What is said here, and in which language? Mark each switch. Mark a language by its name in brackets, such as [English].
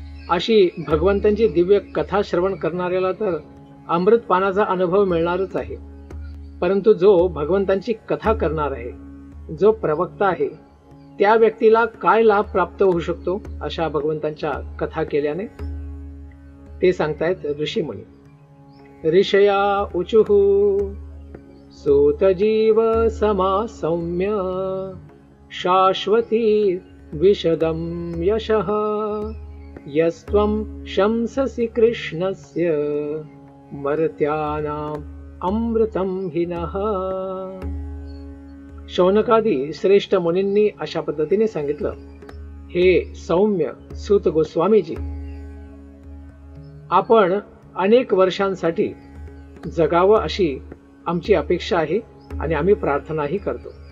[Marathi] अशी भगवंतांची दिव्य कथा श्रवण करणाऱ्याला तर अमृतपानाचा अनुभव मिळणारच आहे. परंतु जो भगवंतांची कथा करणार आहे जो प्रवक्ता आहे त्या व्यक्तीला काय लाभ प्राप्त होऊ शकतो अशा भगवंतांच्या कथा केल्याने? ते सांगतायत ऋषीमुनी. [Sanskrit] ऋषया उचुः सूत जीव समा सौम्य शाश्वती विशदं यशः यस्त्वं शंससि कृष्णस्य मर्त्यानाम् अमृतं हिनः. [Marathi] शौनकादी श्रेष्ठ मुनींनी अशा पद्धतीने सांगितलं, हे सौम्य सूत गोस्वामीजी, आपण अनेक वर्षांसाठी जगावं अशी आमची अपेक्षा आहे आणि आम्ही प्रार्थनाही करतो.